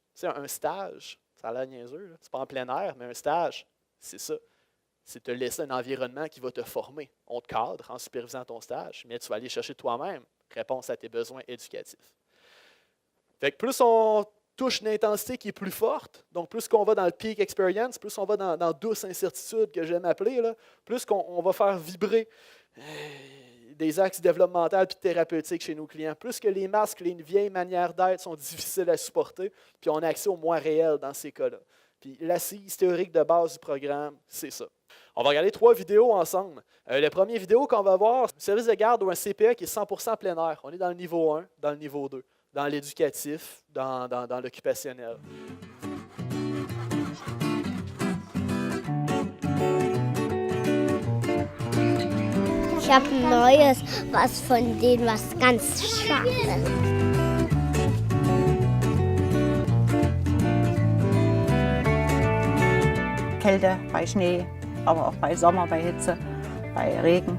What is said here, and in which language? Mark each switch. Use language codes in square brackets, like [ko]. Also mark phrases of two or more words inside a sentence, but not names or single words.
[fr] Tu sais, un stage, ça a l'air niaiseux, c'est pas en plein air, mais un stage, c'est ça. C'est te laisser un environnement qui va te former. On te cadre en supervisant ton stage, mais tu vas aller chercher toi-même réponse à tes besoins éducatifs. Fait que plus on touche une intensité qui est plus forte, donc plus qu'on va dans le [en] peak experience, [fr] plus on va dans douce incertitude, que j'aime appeler, là, plus qu'on va faire vibrer des axes développementaux et thérapeutiques chez nos clients. Plus que les masques, les vieilles manières d'être sont difficiles à supporter, puis on a accès au moins réel dans ces cas-là. Puis l'assise théorique de base du programme, c'est ça. On va regarder 3 vidéos ensemble. La première vidéo qu'on va voir, c'est un service de garde ou un CPE qui est 100% plein air. On est dans le niveau 1, dans le niveau 2, dans l'éducatif, dans l'occupationnel. [de] Ich habe ein neues, was von denen, was ganz scharf ist. Kälte, bei Schnee, aber auch bei Sommer, bei Hitze, bei Regen.